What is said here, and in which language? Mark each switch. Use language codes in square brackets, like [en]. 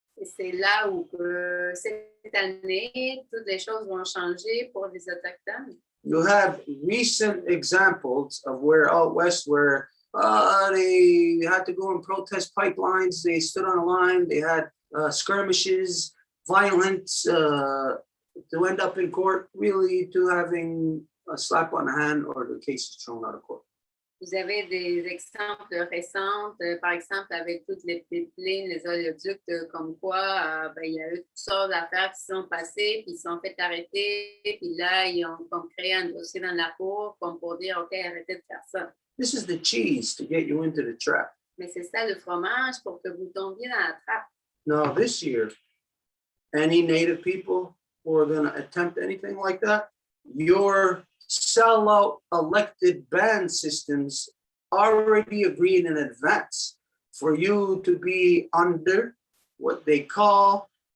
[fr] Et c'est là où cette année, toutes les choses vont changer pour les Autochtones. [en] You have recent examples of where out west where they had to go and protest pipelines. They stood on a line. They had skirmishes, violence to end up in court, really to having a slap on the hand or the cases thrown out of court. [fr] Vous avez des exemples récents, par exemple avec toutes les pipelines, les oléoducs, comme quoi ben, il y a eu toutes sortes d'affaires qui sont passées, puis ils sont fait arrêter, puis là, ils ont créé un dossier dans la cour comme pour dire, OK, arrêtez de faire ça. [en] This is the cheese to get you into the trap. [fr] Mais c'est ça le fromage pour que vous tombiez dans la trappe. [en] Now, this year, any Native people who are going to attempt anything like that, your sellout elected band systems already agreed in advance for you to be under what they call